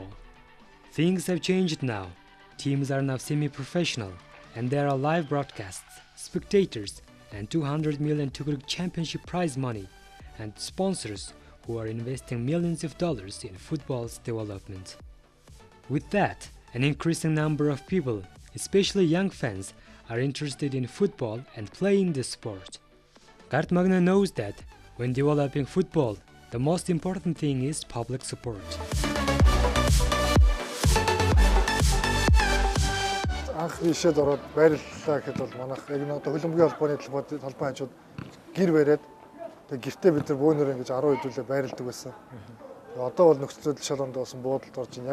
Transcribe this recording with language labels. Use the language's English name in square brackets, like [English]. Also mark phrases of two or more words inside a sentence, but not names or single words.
[English] Things have changed now. Teams are now semi-professional, and there are live broadcasts, spectators, and 200 million Tukruk Championship prize money, and sponsors who are investing millions of dollars in football's development. With that, an increasing number of people, especially young fans, are interested in football and playing the sport. Gart Magna knows that when developing football, the most important thing is public support. [Mongolian] Анх бишэд ороод байрлалаа гэхэд бол манайх яг нэг хөлбөмбөгийн холбооны толгой хажууд гэр бариад тэг гэртээ бид нар бөөнөр ингэж 10 хэдүүлээ байрладаг байсан. Одоо бол нөхцөл шалгуунд болсон буудалд орж ийн.